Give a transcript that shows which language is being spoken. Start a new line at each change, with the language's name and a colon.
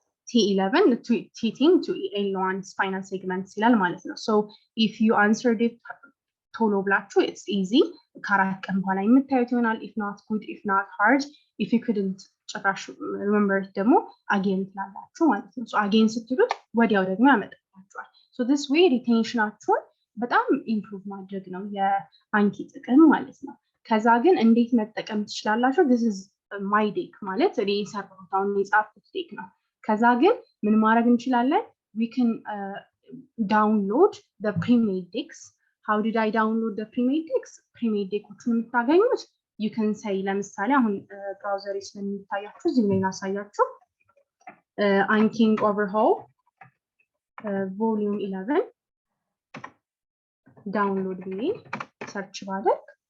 English: T11 treating to L1 spinal segments
Amharic: ይላል ማለት ነው።
English: So if you answered it
Amharic: ቶሎ ብላችሁ
English: it's easy
Amharic: ከአራት ቀን በኋላ የምታዩት ይሆናል።
English: if not good, if not hard, if you couldn't
Amharic: ጭራሽ
English: remember
Amharic: ደግሞ
English: again
Amharic: ትላላችሁ ማለት ነው።
English: So again
Amharic: ስትሉት ወዲያው ደግሞ ያመጣላችኋል።
English: So this way
Amharic: retentionአችሁን በጣም ኢምፕሩቭ ማድረግ ነው የአንኪ ጥቅም ማለት ነው። ከዛ ግን እንዴት መጠቀም ትችላላችሁ?
English: this is my deck
Amharic: ማለት እኔ የሰራሁት አሁን የጻፍኩት ዴክ ነው። ከዛ ግን ምን ማድረግ እንችላለን?
English: we can download the pre-made decks. How did I download the pre-made decks?
Amharic: pre-made deckoችን የምታገኙት
English: you can say
Amharic: ለምሳሌ አሁን ብራውዘር ስለሚታያችሁ እዚህ ላይ ላሳያችሁ
English: anking overhaul volume 11 download
Amharic: ብዬ ሰርች ባደርግ